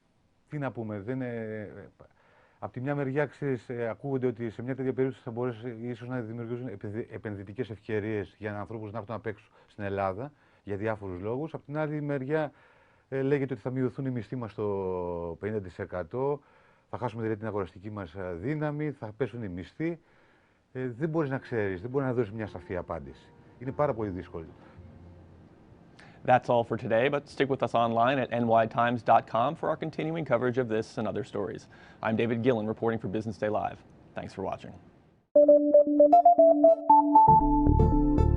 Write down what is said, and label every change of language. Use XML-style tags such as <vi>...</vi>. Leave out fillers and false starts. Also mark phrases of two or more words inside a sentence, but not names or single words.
<el>Τι να πούμε, από τη μια μεριά, ξέρεις, ακούγονται ότι σε μια τέτοια περίπτωση θα μπορέσει ίσως να δημιουργήσουν επενδυτικές ευκαιρίες για ανθρώπους να έρθουν απ' έξω στην Ελλάδα για διάφορους λόγους. Από την άλλη μεριά, λέγεται ότι θα μειωθούν οι μισθοί μας στο 50%, θα χάσουμε δηλαδή την αγοραστική μας δύναμη, θα πέσουν οι μισθοί. Δεν μπορείς να ξέρεις, δεν μπορεί να δώσεις μια σαφή απάντηση. Είναι πάρα πολύ δύσκολο.</el> <en>That's all for today, but stick with us online at nytimes.com for our continuing coverage of this and other stories. I'm David Gillen reporting for Business Day Live. Thanks for watching.</en>